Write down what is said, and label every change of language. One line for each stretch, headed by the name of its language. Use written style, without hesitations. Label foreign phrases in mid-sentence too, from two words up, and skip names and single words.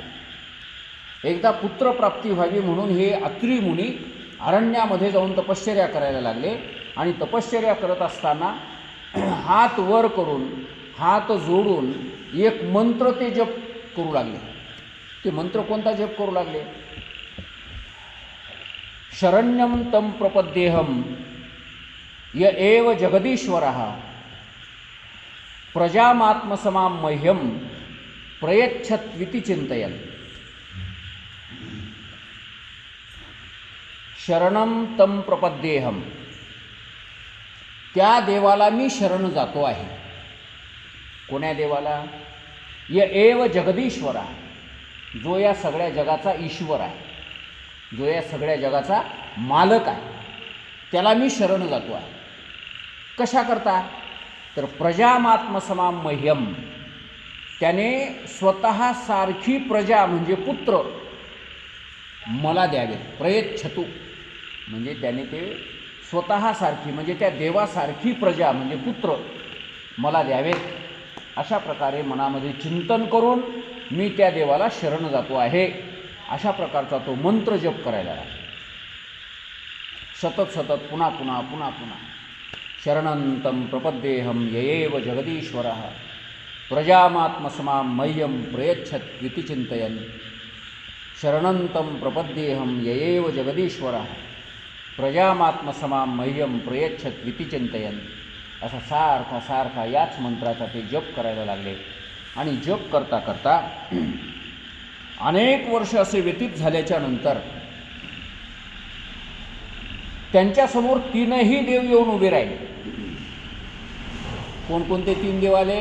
Marathi: एकदा पुत्रप्राप्ती व्हावी म्हणून हे अत्री मुनी अरण्यामध्ये जाऊन तपश्चर्या करायला लागले. आणि तपश्चर्या करत असताना हात वर करून हात जोडून एक मंत्र ते जप करू लागले. ते मंत्र कोणता जप करू लागले?
Sanskrit: शरण्यं तं प्रपद्येहम य एव जगदीश्वरः प्रजामात्मसमां मह्यं प्रयच्छत्विति चिंतयन्. शरणं तं प्रपद्येहम,
Marathi: त्या देवाला मी शरण जातो आहे. कोण्या देवाला?
Sanskrit: य एव जगदीश्वरा,
Marathi: जो या सगळ्या जगाचा ईश्वर आहे, जो या सगळ्या जगाचा मालक आहे, त्याला मी शरण जातो आहे. कशा करता? तर
Sanskrit: प्रजामात्मसमां मह्यम,
Marathi: त्याने स्वतः सारखी प्रजा म्हणजे पुत्र मला द्यावेत. प्रयच्छतु म्हणजे त्याने ते स्वतःसारखी म्हणजे त्या देवासारखी प्रजा म्हणजे पुत्र मला द्यावेत. अशा प्रकारे मनामध्ये चिंतन करून मी त्या देवाला शरण जातो आहे. अशा प्रकारचा तो मंत्र जप करायला लागला. सतत सतत पुन्हा पुन्हा पुन्हा पुन्हा
Sanskrit: शरणं प्रपद्येहम ययेव जगदीश्वरः प्रजामात्मसमां मह्यं प्रयच्छत्विति चिंतयन्. शरणं प्रपद्येहम ययेव जगदीश्वरः प्रजामात्मसमां मह्यं प्रयच्छत्विति चिंतयन्.
Marathi: असा सारखा सारखा याच मंत्राचा ते जप करायला लागले. आणि जप करता करता अनेक वर्ष असे व्यतीत झाल्याच्या नंतर त्यांच्यासमोर 3ही देव येऊन उभे राहिले. कोणकोणते 3 देव आले?